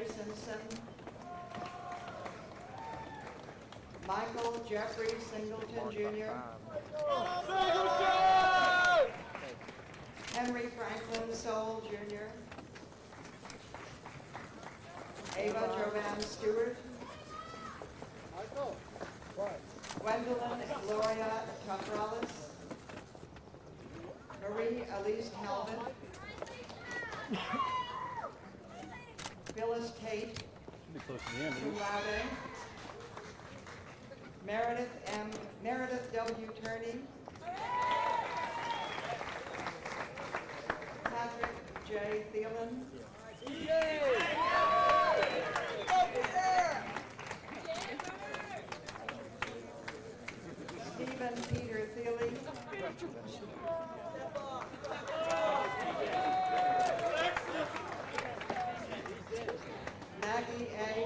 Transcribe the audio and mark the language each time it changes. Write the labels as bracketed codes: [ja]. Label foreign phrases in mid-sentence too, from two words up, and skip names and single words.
[en] Simpson, Michael Jeffrey Singleton Jr., Henry Franklin Soul Jr., Ava Jovan Stewart, Gwendolyn Gloria Tufralis, Marie Elise Talbot, Phyllis Tate, Should be close to the end, isn't cum it? laude, Meredith W. Turney, Patrick J. Thielen, Stephen Peter Thiele, Maggie A.